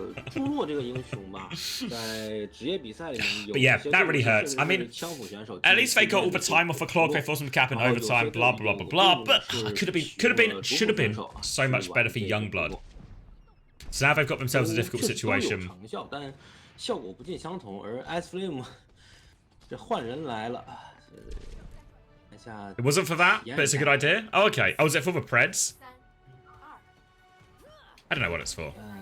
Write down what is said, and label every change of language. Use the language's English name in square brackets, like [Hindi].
[Chinese] 朱诺这个英雄吧，在职业比赛里面有 [English] But yeah, that really hurts. I mean, at least they got all the time off the clock. They forced them to cap in overtime. Blah blah blah blah. But should have been so much better for Youngblood. So now they've got themselves a difficult situation. [Chinese] 但效果不尽相同，而 ICE这换人来了。 [English] It wasn't for that, but it's a good idea. Oh, okay. Oh, is it for the Preds? I don't know what it's for.